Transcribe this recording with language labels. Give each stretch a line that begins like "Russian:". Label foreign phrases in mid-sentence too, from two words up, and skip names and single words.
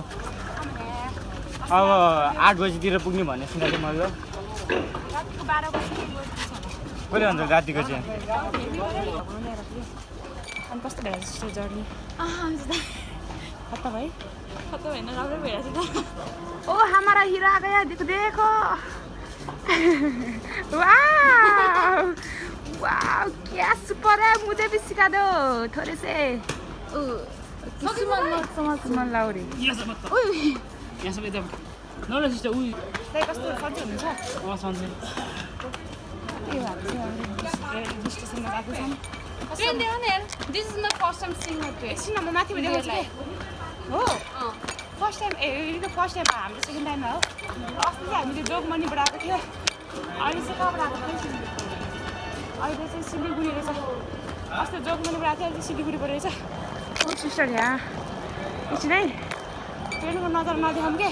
Nepali: अब 8 बजीतिर पुग्ने भन्ने सुनेको थिएँ मैले. कहिले हुन्छ रातिको चाहिँ? अनि कस्तो भइरहेको छ जर्नी? खत्ता भयो? खत्ता भएन राम्रो भइरहेको छ त.
Hindi: ओ हमारा हीरो आ गया देखो. वाह क्या सुपर है. मुझे भी सिखा दो थोड़े से.
Nepali: सुमन लाउरी यहाँ सबै त नल सिस्टर उयो त्यही कस्तो सन्चै हुनुहुन्छ? सन्चै के भएको छ? स्टेसनमा गएको छौँ.
English: Train there, Anel. This is my first time seeing a train.
Nepali: एकछिन म माथि देखाउँछु कि. हो
English: first time
Nepali: यो
English: first time
Nepali: हाम्रो
English: second time
Nepali: हो. अस्ति चाहिँ हामीले जोगमनीबाट आएको थियो. अहिले चाहिँ कहाँबाट आएको थियो? अहिले चाहिँ सिलिगुडी रहेछ. अस्ति जोगमनीबाट आएको थियो अहिले सिलिगुडीबाट रहेछ. ओ सिस्टर यहाँ एकछिन है ट्रेनको नजर नदेखाउँ के.